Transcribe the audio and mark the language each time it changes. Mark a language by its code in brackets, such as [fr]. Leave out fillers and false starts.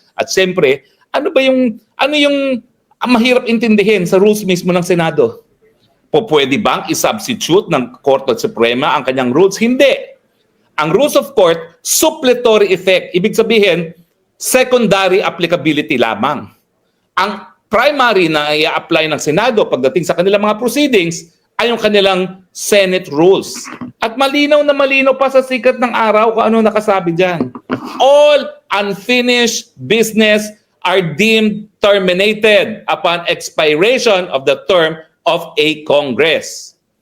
[tl] At siyempre, ano yung mahirap intindihin sa rules mismo ng Senado? Pwede bang i-substitute ng Korte Suprema ang kanyang rules? Hindi. Ang rules of court, suppletory effect. Ibig sabihin, secondary applicability lamang. Ang primary na i-apply ng Senado pagdating sa kanilang mga proceedings ay yung kanilang Senate rules. At malinaw na malinaw pa sa sikat ng araw kung ano nakasabi dyan. [en] All unfinished business are deemed terminated upon expiration of the term of a Congress.